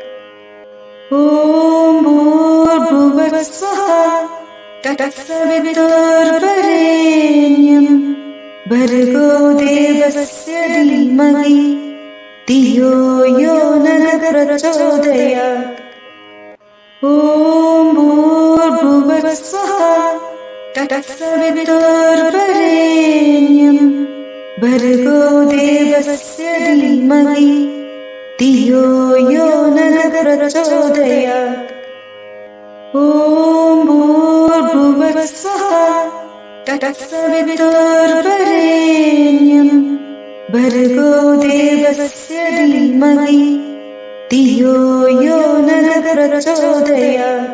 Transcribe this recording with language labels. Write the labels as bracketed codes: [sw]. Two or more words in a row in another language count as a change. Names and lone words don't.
[sa] ഓം ഭൂർഭുവസ്വഃ തത്സവിതുർവരേണ്യം ഭർഗോ ദേവസ്യ ധീമഹി ധിയോ യോ നഃ പ്രചോദയാത്. ഓം ഭൂർഭുവസ്വഃ തത്സവിതുർവരേണ്യം ഭർഗോ ദേവസ്യ ധീമഹി ധിയോ യോ നഃ प्रचोदयात्। ॐ भूर्भुवस्सुः तत्सवितुर्वरेण्यं भर्गो देवस्य धीमहि धियो यो नः प्रचोदयात्।